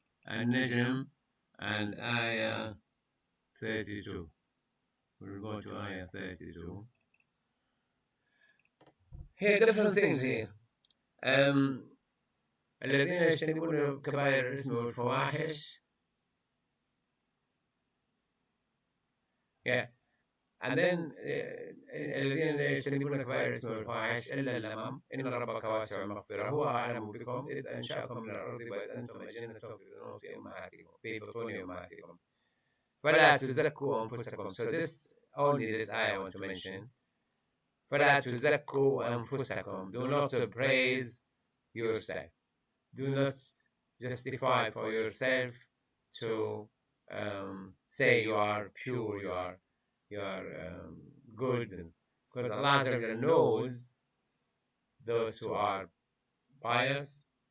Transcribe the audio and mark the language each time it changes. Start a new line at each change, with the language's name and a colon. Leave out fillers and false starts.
English: النجم and ayah 32. We'll go to ayah 32. Here different things here.
Arabic: الذين يجتنبون كبائر الإثم والفواحش.
English: Yeah. And then
Arabic: الذين يجتنبون كبائر الإثم والفواحش إلا اللمم إن ربك واسع المغفرة هو أعلم بكم إذ أنشأكم من الأرض وإذ أنتم أجنة في أمهاتكم في بطون أمهاتكم فلا تزكوا أنفسكم.
English: So this only this I want to mention.
Arabic: فلا تزكوا أنفسكم.
English: Do not praise yourself. Do not justify for yourself to say you are pure, you are good, because Allah knows those who are pious.